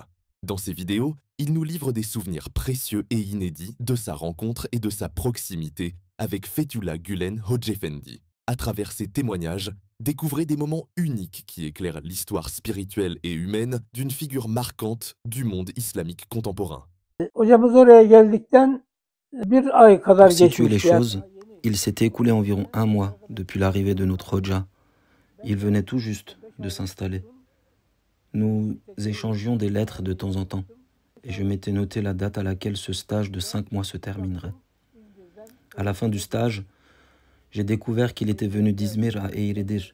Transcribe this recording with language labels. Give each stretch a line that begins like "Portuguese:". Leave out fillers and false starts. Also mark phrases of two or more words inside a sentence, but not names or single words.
French: Dans ces vidéos, il nous livre des souvenirs précieux et inédits de sa rencontre et de sa proximité avec Fethullah Gülen Hojefendi. À travers ces témoignages, découvrez des moments uniques qui éclairent l'histoire spirituelle et humaine d'une figure marquante du monde islamique contemporain.
Turkish: Hocamız oraya geldikten bir ay kadar
French: Pour situer les
Turkish: geçmişti.
French: choses, il s'était écoulé environ un mois depuis l'arrivée de notre Hoja. Il venait tout juste de s'installer. Nous échangions des lettres de temps en temps, et je m'étais noté la date à laquelle ce stage de 5 mois se terminerait. À la fin du stage, j'ai découvert qu'il était venu d'Izmir à Eğridir.